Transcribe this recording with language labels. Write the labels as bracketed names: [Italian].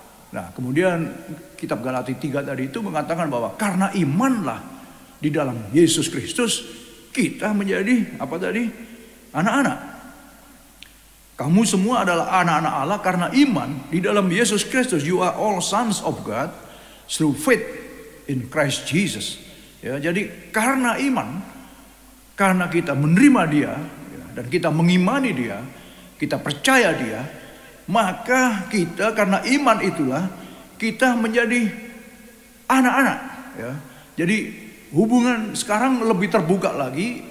[Indonesian] Nah, kemudian kitab Galatia 3 tadi itu mengatakan bahwa karena imanlah di dalam Yesus Kristus kita menjadi apa tadi? Anak-anak. Kamu semua adalah anak-anak Allah karena iman di dalam Yesus Kristus. [English] You are all sons of God through faith in Christ Jesus. [Indonesian] Ya, jadi karena iman, karena kita menerima dia, ya, dan kita mengimani dia, kita percaya dia, maka kita karena iman itulah kita menjadi anak-anak. Ya. Jadi hubungan sekarang lebih terbuka lagi.